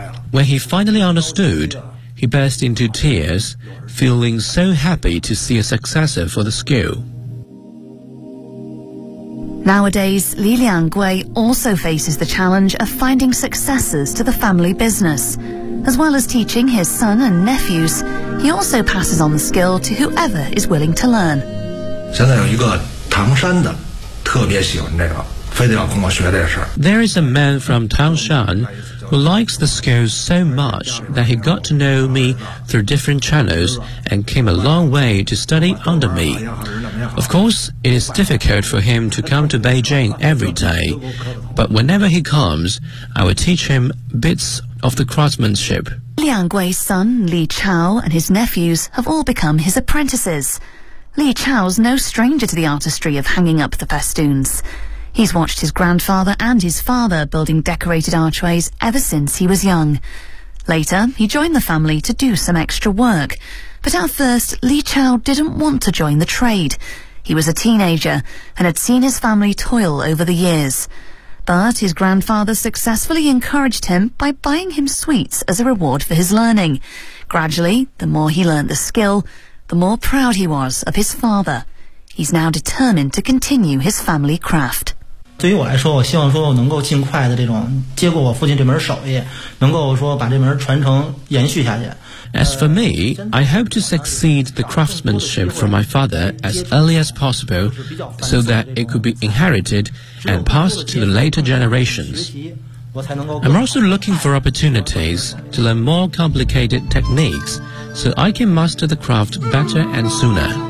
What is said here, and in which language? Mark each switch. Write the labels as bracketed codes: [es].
[en] When he finally understood, he burst into tears, feeling so happy to see a successor for the skill. Nowadays, Li Liangwei also faces the challenge of finding successors to the family business. As well as teaching his son and nephews, he also passes on the skill to whoever is willing to learn. [zh] 现在有一个唐山的特别喜欢这个 [en] There is a man from Tangshan who likes the skills so much that he got to know me through different channels and came a long way to study under me. Of course, it is difficult for him to come to Beijing every day, but whenever he comes, I will teach him bits of the craftsmanship. Liangwei's son, Li Chao, and his nephews have all become his apprentices. Li Chao's no stranger to the artistry of hanging up the festoons. He's watched his grandfather and his father building decorated archways ever since he was young. Later, he joined the family to do some extra work. But at first, Li Chao didn't want to join the trade. He was a teenager and had seen his family toil over the years. But his grandfather successfully encouraged him by buying him sweets as a reward for his learning. Gradually, the more he learned the skill, the more proud he was of his father. He's now determined to continue his family craft. [zh] 对于我来说，我希望说我能够尽快的这种接过我父亲这门手艺，能够说把这门传承延续下去。 [en] As for me, I hope to succeed the craftsmanship from my father as early as possible, so that it could be inherited and passed to the later generations. I'm also looking for opportunities to learn more complicated techniques, so I can master the craft better and sooner.